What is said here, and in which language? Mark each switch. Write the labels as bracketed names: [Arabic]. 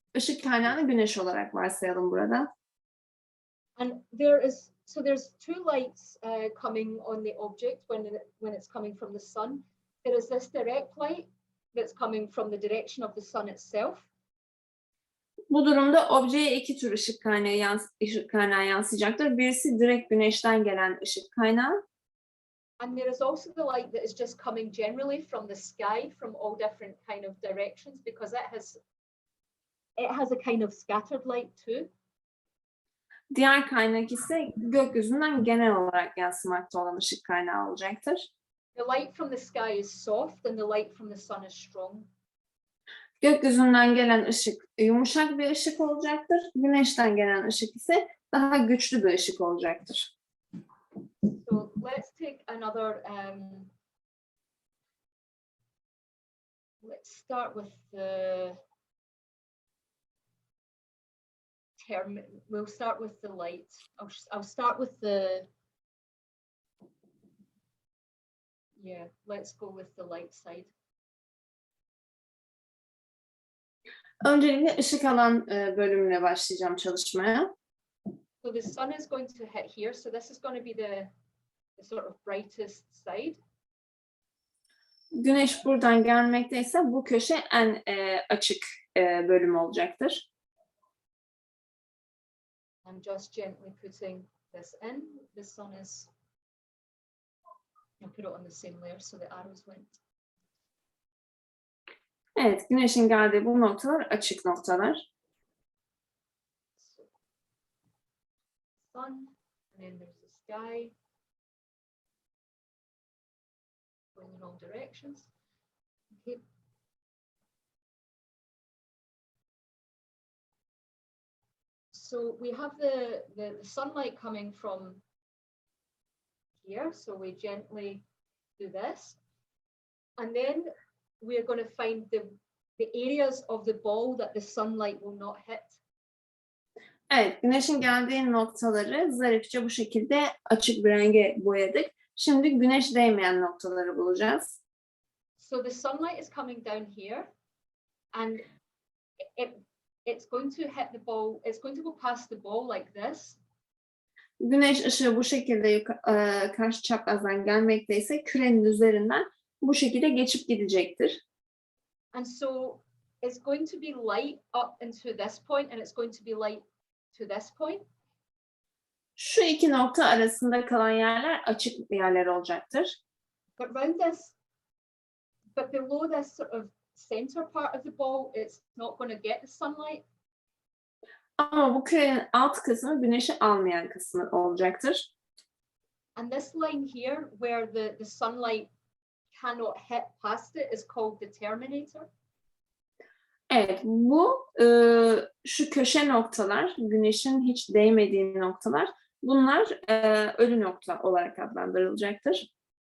[Turkish] ışık kaynağını güneş olarak varsayalım burada. [English] And there's two lights coming on the object when it's coming from the sun. There is this direct light that's coming from the direction of the sun itself. [Turkish] Bu durumda objeye iki tür ışık kaynağı yansıyacaktır. Birisi direkt güneşten gelen ışık kaynağı. [English] And there is also the light that is just coming generally from the sky from all different kind of directions because it has a kind of scattered light too. [Turkish] Diğer kaynak ise gökyüzünden genel olarak yansımakta olan ışık kaynağı olacaktır. [English] The light from the sky is soft and the light from the sun is strong. [Turkish] Gökyüzünden gelen ışık yumuşak bir ışık olacaktır. Güneşten gelen ışık ise daha güçlü bir ışık olacaktır. [English] So let's take another, let's start with the term, we'll start with the light. I'll start with the, yeah, let's go with the light side. [Turkish] Öncelikle ışık alan bölümüne başlayacağım çalışmaya. [English] So the sun is going to hit here. So this is going to be the sort of brightest side. [Turkish] Güneş buradan gelmekteyse bu köşe en açık bölüm olacaktır. [English] I'm just gently putting this in. The sun is, I'll put it on the same layer so the arrows went. [Turkish] Evet, güneşin geldiği bu noktalar açık noktalar. [English] Sun, and then there's the sky. Going in all directions. Okay. So we have the sunlight coming from here. So we gently do this. And then we're going to find the areas of the ball that the sunlight will not hit. [Turkish] Evet, güneşin geldiği noktaları zarifçe bu şekilde açık bir renge boyadık. Şimdi güneş değmeyen noktaları bulacağız. [English] So the sunlight is coming down here and it's going to hit the ball, it's going to go past the ball like this. [Turkish] Güneş ışığı bu şekilde karşı çaprazdan gelmekteyse kürenin üzerinden bu şekilde geçip gidecektir. [English] And so it's going to be light up into this point and it's going to be light to this point. [Turkish] Şu iki nokta arasında kalan yerler açık yerler olacaktır. [English] But below this sort of center part of the ball, it's not going to get the sunlight. [Turkish] Ama bu kürenin alt kısmı güneşi almayan kısmı olacaktır. [English] And this line here where the sunlight cannot hit past it is called the terminator. [Turkish] Evet, bu şu köşe noktalar, güneşin hiç değmediği noktalar, bunlar ölü nokta olarak adlandırılacaktır.